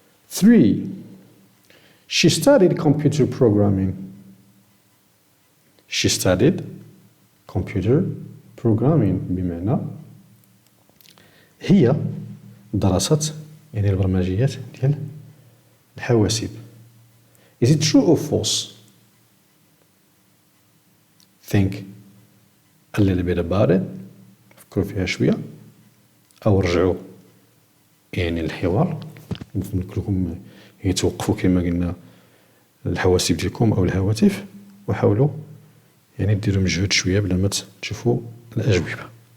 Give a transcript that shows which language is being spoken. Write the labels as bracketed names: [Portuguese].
[English] 3 she studied computer programming. she studied computer programming [Arabic] بمعنى هي درست يعني البرمجيات ديال الحواسيب. [English] Is it true or false? Think a little bit about it. [Arabic] فكروا فيها شوية أو رجعوا يعني الحوار. يمكن لكم يعني توقفوا كما قلنا الحواسيب ديالكم أو الهواتف وحاولوا يعني ديروا مجهود شوية بلا ما تشوفوا الأجوبة.